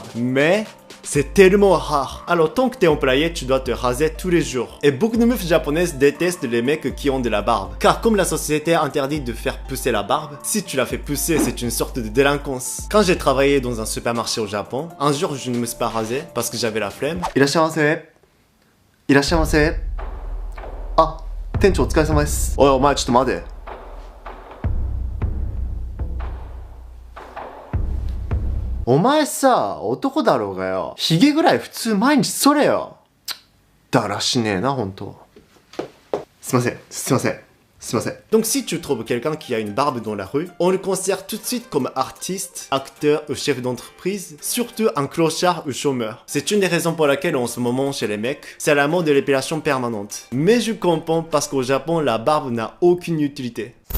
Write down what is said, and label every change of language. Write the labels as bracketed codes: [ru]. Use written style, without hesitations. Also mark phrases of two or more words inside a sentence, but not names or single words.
[fr] Mais c'est tellement rare. Alors tant que t'es employé, tu dois te raser tous les jours. Et beaucoup de meufs japonaises détestent les mecs qui ont de la barbe. Car comme la société interdit de faire pousser la barbe, si tu la fais pousser, c'est une sorte de délinquance. Quand j'ai travaillé dans un supermarché au Japon, un jour je ne me suis pas rasé parce que j'avais la flemme. [ja] いらしゃいます。いらしゃいます。あ、店長、お疲れ様です。おい、お前、ちょっと待て. お前さ、男だろうがよ。ヒゲぐらい普通毎日剃れよ。だらしねえな、ほんと。すいません、すいません。すいません. [fr] Donc si tu trouves quelqu'un qui a une barbe dans la rue, on le considère tout de suite comme artiste, acteur ou chef d'entreprise, surtout un clochard ou chômeur. C'est une des raisons pour laquelle en ce moment chez les mecs, c'est la mode de l'épilation permanente. Mais je comprends parce qu'au Japon, la barbe n'a aucune utilité.